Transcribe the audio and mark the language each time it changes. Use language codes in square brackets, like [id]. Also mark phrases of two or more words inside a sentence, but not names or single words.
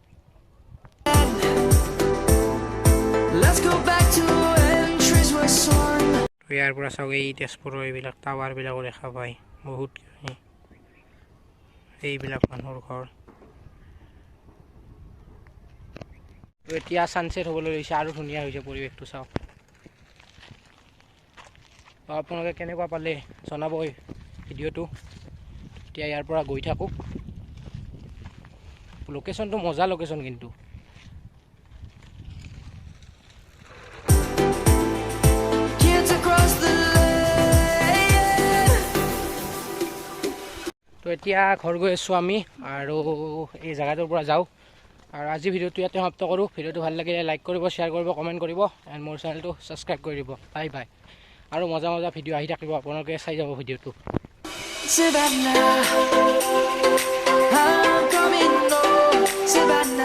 [en] Let's go back to when trees were soaring. [as] ইয়াৰ পৰা চাওক এই তেজপুৰৰ এইবিলাক টাৱাৰবিলাকো দেখা পায় বহুত এইবিলাক মানুহৰ ঘৰ তো এতিয়া ছানছেট হ'বলৈ লৈছে আৰু ধুনীয়া হৈছে পৰিৱেশটো চাওক তো আপোনালোকে কেনেকুৱা পালে জনাব ভিডিঅ'টো এতিয়া ইয়াৰ পৰা গৈ থাকোঁ লোকেশ্যনটো মজা লোকেশ্যন কিন্তু [en] Kids across the lane. [as] তো এতিয়া ঘৰ গৈ আছোঁ আমি আৰু এই জেগাটোৰ পৰা যাওঁ আৰু আজি ভিডিঅ'টো ইয়াতে সমাপ্ত কৰোঁ ভিডিঅ'টো ভাল লাগিলে লাইক কৰিব শ্বেয়াৰ কৰিব কমেণ্ট কৰিব এণ্ড মোৰ চেনেলটো ছাবস্ক্ৰাইব কৰি দিব [en] bye bye [as] আৰু মজা মজা ভিডিঅ' আহি থাকিব আপোনালোকে চাই যাব ভিডিঅ'টো [en] Savannah, I'm coming home, Savannah.